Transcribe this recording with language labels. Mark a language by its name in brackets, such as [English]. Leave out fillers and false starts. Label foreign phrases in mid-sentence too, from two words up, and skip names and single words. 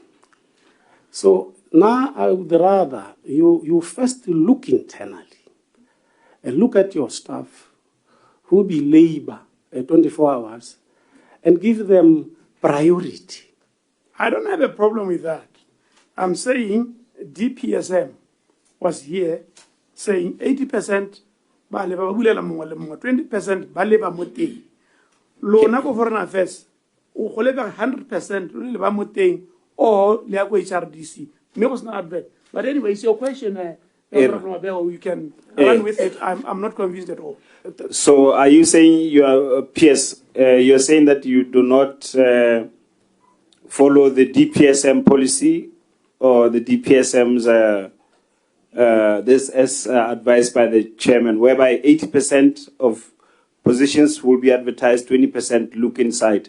[English] So now I would rather you first look internally and look at your staff who be labor 24 hours and give them priority. I don't have a problem with that. I'm saying DPSM was here saying 80% [Tswana] ba leba ba bulela mongwe le mongwe, [English] 20% [Tswana] ba leba mo teng. Lona go [English] foreign affairs [Tswana] o go leba 100% lo leba mo teng or le ya go HRDC. Me go sna advert. [English] But anyway, it's your question. You can run with it. I'm not convinced at all. So are you saying you are PS? You're saying that you do not follow the DPSM policy or the DPSM's this as advised by the chairman, whereby 80% of positions will be advertised, 20% look inside.